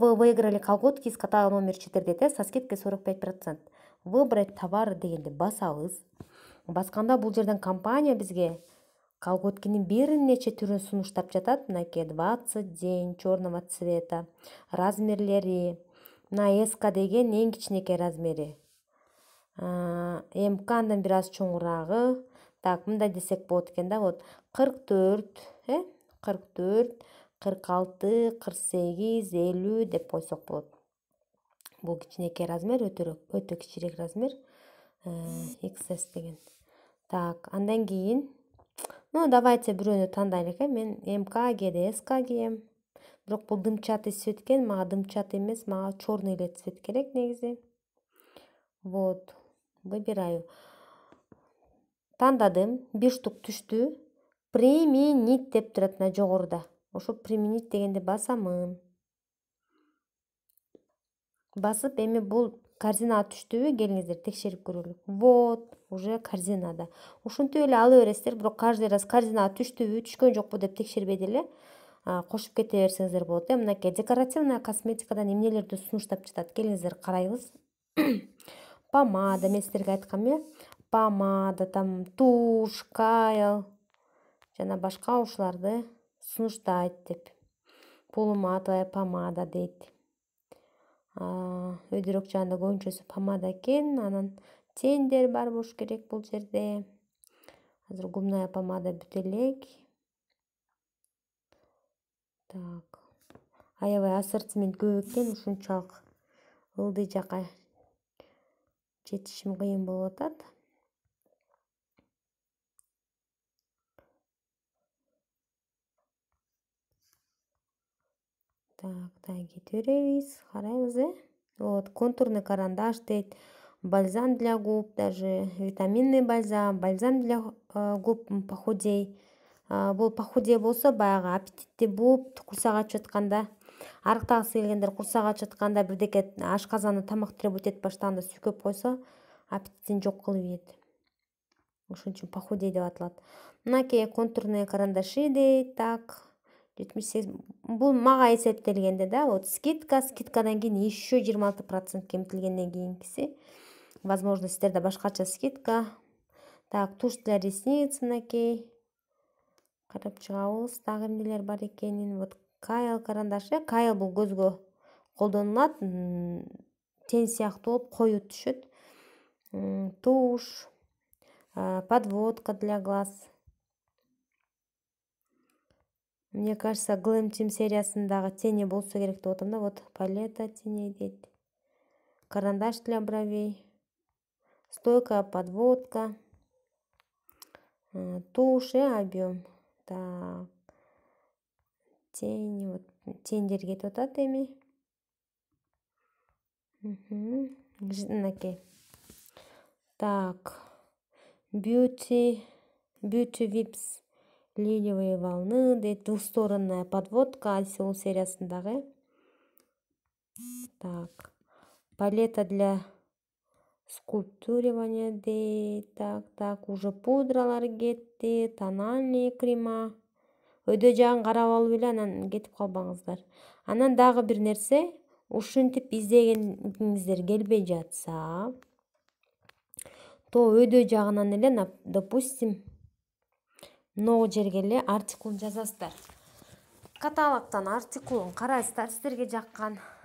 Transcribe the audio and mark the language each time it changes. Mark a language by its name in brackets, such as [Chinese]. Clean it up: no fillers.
[Russian] Вы выиграли колготки из каталога номер 4 со скидкой 45%. [Kyrgyz] Выбрать товары дегенде басабыз. Басканда бул жерден компания бизге колготкинин бир нече түрүн сунуштап жатат. Мынакей 20 день черного цвета, размерлери. Мына СК деген эң кичинекей размери. МК андан бир аз чоңурагы. Мындай десек болот экен да. Вот 44, 44, 46, 48, 50 деп койсок болот. Бул кичинекей размер, өтө кичирээк размер. XS деген. Андан кийин, давайте бирөөнү тандайлык. Мен МК кээде СК кийем. Бирок бул дымчатый цвет экен, мага дымчатый эмес, мага черный эле цвет керек негизи. [Russian] Вот, выбираю. [Kyrgyz] Тандадым, 1 штук түштү. Применить деп турат мына жогоруда. Ошо применить дегенде басамын. Басып, эми бул корзинага түштүбү? Келиңиздер текшерип көрөлүк. Вот, уже корзинада. Ушинтип эле ала бересиздер, бирок [Russian] каждый раз [Kyrgyz] корзинага түштүбү, түшкөн жокпу деп текшербей деле кошуп кете берсеңиздер болот. Мынакей декоративная косметикадан эмнелерди сунуштап жатат? Келиңиздер карайбыз. Помада, мен сиздерге айткам, помада, тушь, кайл жана башка ушуларды сунуштайт деп. Полуматовая помада дейт. Өйдөрөөк жагында көбүнчөсү помада экен, анан тендер бар болуш керек бул жерде. Азыр губная помада бүтө элек. Аябай ассортимент көп экен, ушунчалык ылдый жака жетишим кыйын болуп атат. Кете беребиз, карайбыз. [Russian] Вот, контурный карандаш дейт, бальзам для губ, даже витаминный бальзам, бальзам для губ похудей. [Kyrgyz] Бул похудей болсо баягы аппетитти бууп, курсак ачып атканда, арыктагысы келгендер курсак ачып атканда бирдеке ашказаны тамак требовать этип баштаганда сүйкөп койсо, аппетитин жок кылып ийет. Ошон үчүн похудей деп аталат. Мынакей контурные карандаши дейт, 78. Бул мага эсептелгенде да, вот скидкадан кийин еще 26% кемитилгенден кийинкиси. Возможно, сиздерде башкача скидка. [Russian] Тушь для ресниц [Kyrgyz] мынакей. Карап чыгабыз, дагы эмнелер бар экенин. Вот кайл карандашы. Кайл бул көзгө колдонулат. Тен сыяктуу болуп коюу түшөт. [Russian] Тушь, подводка для глаз. Мне кажется, [Kyrgyz] Glam Team сериясындагы тени болсо керек деп атам да. [Russian] Вот палета теней дейт. Карандаш для бровей. Стойкая подводка. Тушь и объем. [Kyrgyz] Тени, вот тендер кетип атат эми. Мынакей. [Russian] Beauty Vips. Лилиевые волны дейт, двусторонная подводка, Альсеул сериясындагы. Палета для скульптуривания дейт. [Kyrgyz] Уже пудралар кетти, тональный крема. Өйдө жагын карап алып эле анан кетип калбаңыздар. Анан дагы бир нерсе, ушинтип издегениңиздер келбей жатса, то өйдө жагынан эле, допустим, могу жерге эле артикулун жазасыздар. Каталогтон артикулун карайсыздар, сиздерге жаккан.